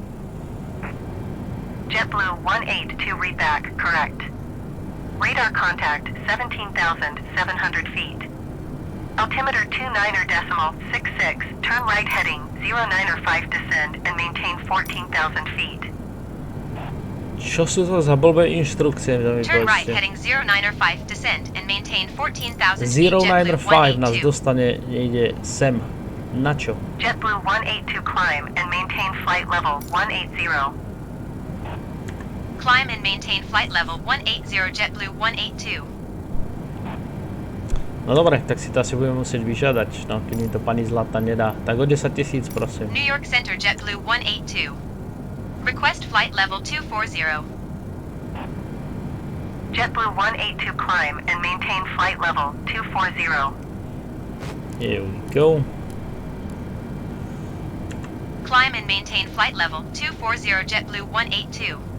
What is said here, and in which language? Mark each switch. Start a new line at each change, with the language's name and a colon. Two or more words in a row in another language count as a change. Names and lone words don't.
English: JetBlue 182 read back, correct. Radar contact 17,700 feet. Altimeter 29er decimal 66, turn right heading 09er 5 descend and maintain 14,000 feet.
Slovak: Čo sú to za blbé inštrukcie?
English: Turn right heading 09er 5 descend and maintain 14,000 feet.
Slovak: 09er 5 nás 182. dostane niekde sem. Na čo?
English: JetBlue 182 climb and maintain flight level 180. Climb and maintain flight level 180 JetBlue 182.
Slovak: No dobre, tak si to asi budeme musieť vyžiadať, no, keď mi to pani Zlata nedá. Tak o 10 000, prosím.
English: New York Center JetBlue 182. Request flight level 240. JetBlue 182 climb and maintain flight level 240. Here we go. Climb and maintain flight level 240 JetBlue 182.